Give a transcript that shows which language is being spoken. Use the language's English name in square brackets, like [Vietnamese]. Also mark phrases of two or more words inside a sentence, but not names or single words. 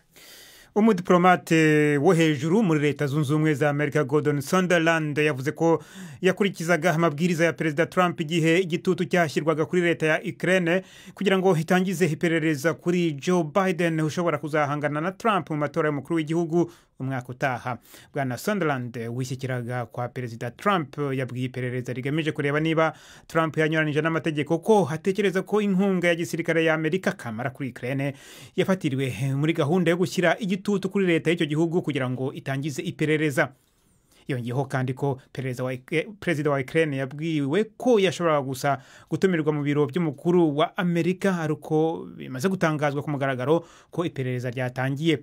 [Kinyarwanda] Umudiplomate wo hejuru muri leta zunze ubumwe za Amerika Gordon Sondland yavuze ko yakurikizaga amabwiriza ya President Trump igihe igitutu cyashyirwaga kuri leta ya Ukraine kugira ngo hitangize iperereza kuri Joe Biden ushobora kuzahangana na Trump mu matora y'umukuru w'igihugu umwaka utaha. Bwana Sondland wishyikiraga kwa President Trump yabwiye iperereza rigamije kureba niba Trump yanyuranije n'amategeko ko hatekereza ko inkunga ya gisirikare ya Amerika kamara kuri Ukraine yafatiriwe muri gahunda yo gushyira igitutu kuri leta y'icyo gihugu kugira ngo itangize iperereza. Yongeyeho kandi ko perezida wa Ukraine yabwiwe ko yashobora gusa gutumirwa mu biro by'umukuru wa Amerika aruko bimaze gutangazwa ku mugaragaro ko iperereza ryatangiye.